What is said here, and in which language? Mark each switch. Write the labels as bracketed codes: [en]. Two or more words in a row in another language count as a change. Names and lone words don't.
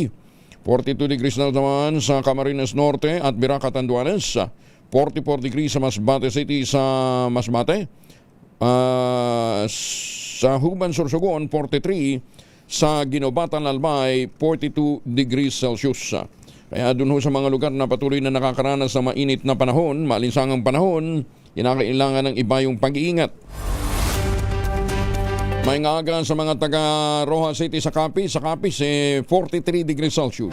[tl] 42 degrees na naman sa Camarines Norte at Biraca, Tanduanes. 44 degrees sa Masbate City sa Masbate. Sa Huban, Sorsogon, 43. Sa Ginobatan, Albay, 42 [en] degrees Celsius. [tl] Kaya dun sa mga lugar na patuloy na nakakaranas sa mainit na panahon, maalinsangang panahon, kinakailangan ng iba yung pag-iingat. May ngaga sa mga taga Roja City sa Capiz, 43 [en] degrees Celsius.